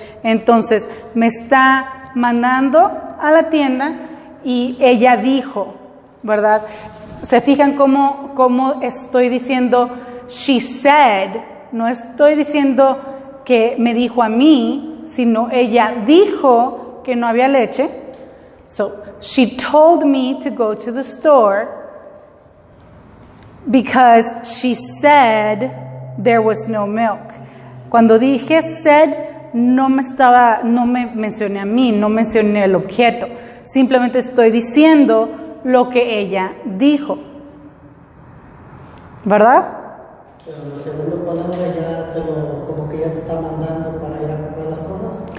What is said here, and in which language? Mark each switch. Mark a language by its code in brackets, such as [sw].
[es] Entonces, me está mandando a la tienda y ella dijo, ¿verdad? ¿Se fijan cómo estoy diciendo [en] she said? [es] No estoy diciendo que me dijo a mí, sino ella dijo que no había leche. [en] So, she told me to go to the store because she said there was no milk. [es] Cuando dije said, no me mencioné a mí, no mencioné el objeto. Simplemente estoy diciendo lo que ella dijo. ¿Verdad? Pero la segunda palabra como que ya te está mandando para ir a comprar las cosas.